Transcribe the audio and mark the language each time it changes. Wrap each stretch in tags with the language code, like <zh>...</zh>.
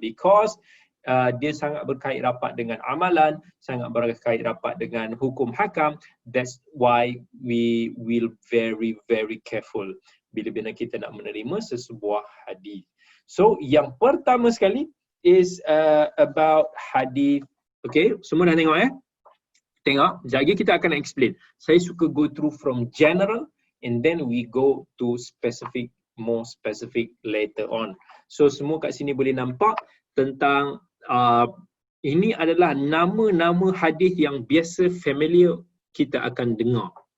<ms>Because dia sangat berkait rapat dengan amalan, sangat berkait rapat dengan hukum hakam.</ms> <en>That's why we will very, very careful</en> <ms>bila kita nak menerima sesebuah hadis. So yang pertama sekali</ms> <en>is about</en> <ms>hadis. Okay, semua dah tengok Tengok, sekejap lagi kita akan explain. Saya suka</ms> <en>go through from general and then we go to more specific later on.</en> <ms>So semua kat sini boleh nampak tentang ini adalah nama-nama hadis yang biasa familiar kita akan dengar.</ms>